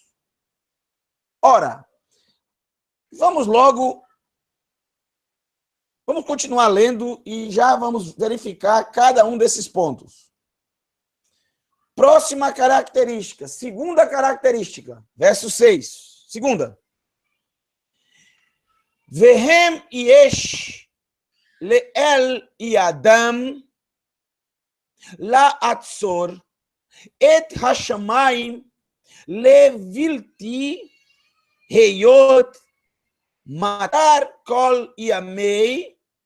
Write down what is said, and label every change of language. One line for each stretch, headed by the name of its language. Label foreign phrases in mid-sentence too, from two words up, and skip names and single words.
Portuguese: Ora, vamos continuar lendo e já vamos verificar cada um desses pontos. Próxima característica, segunda característica, verso 6. Segunda.
Hebrew: והם יש לאל ידם לעצור את השמים לבלתי היות מטר כל ימי